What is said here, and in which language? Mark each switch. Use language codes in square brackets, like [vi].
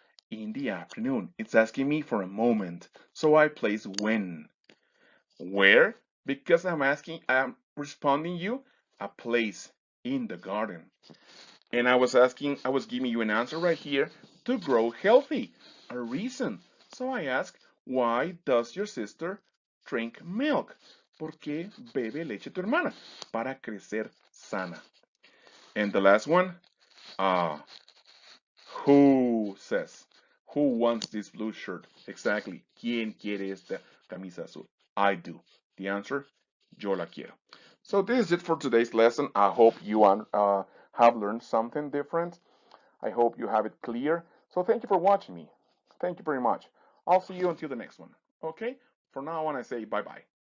[en] In the afternoon. It's asking me for a moment. So I place when. Where? Because I'm responding you a place in the garden. And I was giving you an answer right here to grow healthy, a reason. So I ask, why does your sister drink milk? [es] ¿Por qué bebe leche tu hermana? Para crecer sana. [en] And the last one, who says? Who wants this blue shirt? Exactly. [es] ¿Quién quiere esta camisa azul? [en] I do. The answer, [es] yo la quiero. [en] So this is it for today's lesson. I hope you have learned something different. I hope you have it clear. So thank you for watching me. Thank you very much. I'll see you until the next one. Okay? For now on, I say bye-bye.